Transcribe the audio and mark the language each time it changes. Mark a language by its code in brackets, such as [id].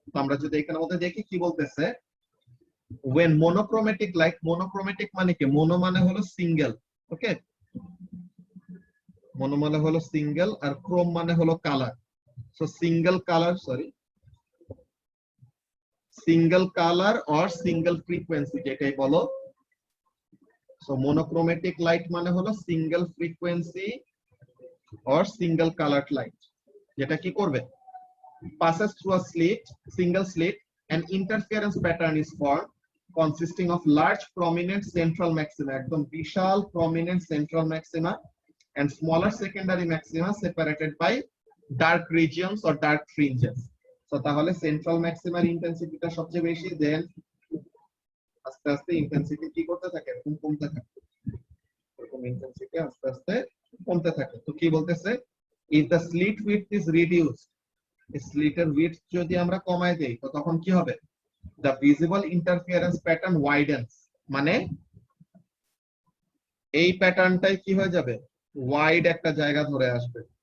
[bn] তো আমরা যদি এখানের মধ্যে দেখি কি বলতেছে, [en] when monochromatic light, [bn] monochromatic মানে কি, মোনো মানে হলো সিঙ্গেল, ওকে, মোনো মানে হলো সিঙ্গেল আর ক্রোম মানে হলো colour. So single colour, sorry, single colour or single frequency যেটাই বলো। সো মোনোক্রোমেটিক লাইট মানে হলো single frequency or single coloured light, যেটা কি করবে, [en] passes through a slit, single slit, an interference pattern is formed consisting of large prominent central maxima, [bn] একদম বিশাল [en] prominent central maxima and smaller secondary maxima separated by dark regions or dark fringes. [bn] So তাহলে central maximum ইন্টেন্সিটিটা সবচেয়ে বেশি, দেন আস্তে আস্তে intensity কি করতে থাকে, এরকম কমতে থাকে, এরকম ইন্টেন্সিটি আস্তে আস্তে কমতে থাকে। তো কি বলতেছে, [en] if the slit width is reduced, [bn] স্লিটের width যদি আমরা কমাই দেই তো তখন কি হবে, [en] the visible interference pattern widens, [bn] মানে এই প্যাটার্নটাই কি হয়ে যাবে, ওয়াইড একটা জায়গা ধরে আসবে।